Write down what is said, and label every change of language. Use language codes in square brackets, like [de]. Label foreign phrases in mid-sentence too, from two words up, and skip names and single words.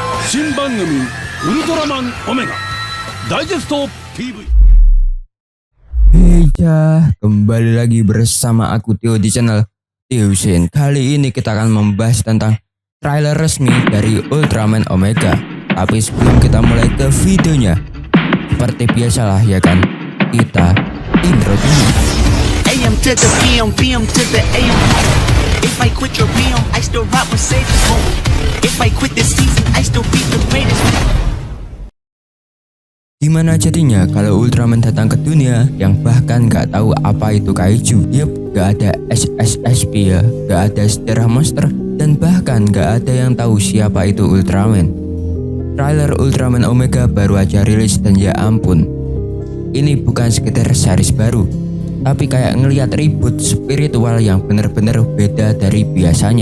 [ja] 新番組ウルトラマンオメガダイジェスト TV. [id] Hey kembali lagi bersama aku Tio di channel Tio Shin. Kali ini kita akan membahas tentang trailer resmi dari Ultraman Omega. Tapi sebelum kita mulai ke videonya, seperti biasalah ya kan, kita intro dulu. [en] AM to the PM, PM to the AM. If I quit your PM, I still rock with Sage's home. If I quit this season, I still be the greatest. [id] Gimana jadinya kalau Ultraman datang ke dunia yang bahkan gak tahu apa itu kaiju? Yup, gak ada SSSP ya, gak ada sejarah monster, dan bahkan gak ada yang tahu siapa itu Ultraman. Trailer Ultraman Omega baru aja rilis dan ya ampun, ini bukan sekedar series baru, tapi kayak ngelihat reboot spiritual yang bener-bener beda dari biasanya.